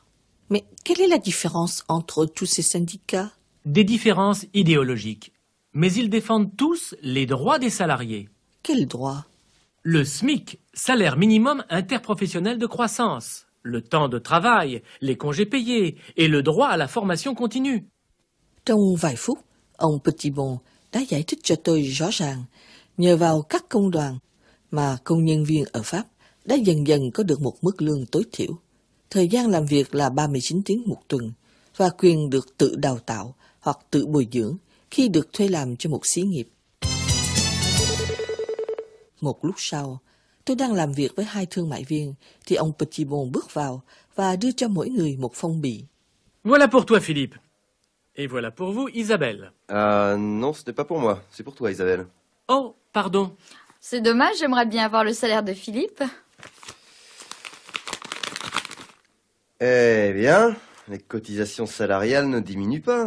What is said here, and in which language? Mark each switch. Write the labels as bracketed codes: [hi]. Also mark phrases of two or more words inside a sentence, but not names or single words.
[fr] Mais quelle est la différence entre tous ces syndicats? Des différences idéologiques. Mais ils défendent tous les droits des salariés. Quels droits? Le SMIC, salaire minimum interprofessionnel de croissance, le temps de travail, les congés payés et le droit à la formation continue. [vi] Trong vài phút, ông Petitbon đã giải thích cho tôi rõ ràng, nhờ vào các công đoàn mà công nhân viên ở Pháp đã dần dần có được một mức lương tối thiểu, thời gian làm việc là 39 tiếng một tuần và quyền được tự đào tạo hoặc tự bồi dưỡng khi được thuê làm cho một xí nghiệp. Một lúc sau, tôi đang làm việc với 2 thương mại viên thì ông Petitbon bước vào và đưa cho mỗi người một phong bì. [fr] Voilà pour toi, Philippe. Et voilà pour vous, Isabelle. Non, ce n'est pas pour moi. C'est pour toi, Isabelle. Oh, pardon. C'est dommage, j'aimerais bien avoir le salaire de Philippe. Eh bien, les cotisations salariales ne diminuent pas.